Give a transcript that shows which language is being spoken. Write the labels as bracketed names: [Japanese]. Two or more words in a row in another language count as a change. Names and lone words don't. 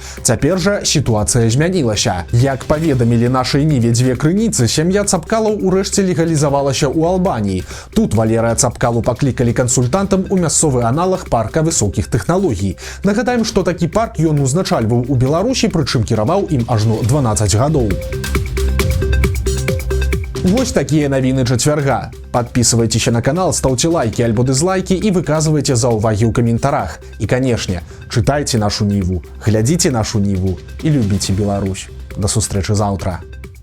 [Belarusian] Цяпер жа сітуацыя змянілася. Як паведамілі нашай Ніве дзве крыніцы, сям'я Цапкалаў урэшце легалізавалася ў Албаніі. Тут Валерыя Цапкалу паклікалі кансультантам у мясцовы аналаг парка высокіх тэхналогій. Нагадаем, што такі парк ён узначальваў у Беларусі, прычым кіраваў ім ажно 12 гадоў. Вось такія навіны чацвярга. [Russian] Подписывайтесь на канал, ставьте лайки альбо дизлайки и выказывайте [Belarusian] заўвагі ў каментарах. [Russian] И, конечно, читайте нашу Ниву, глядите нашу Ниву и любите Беларусь. [Belarusian] До сустрэчы завтра.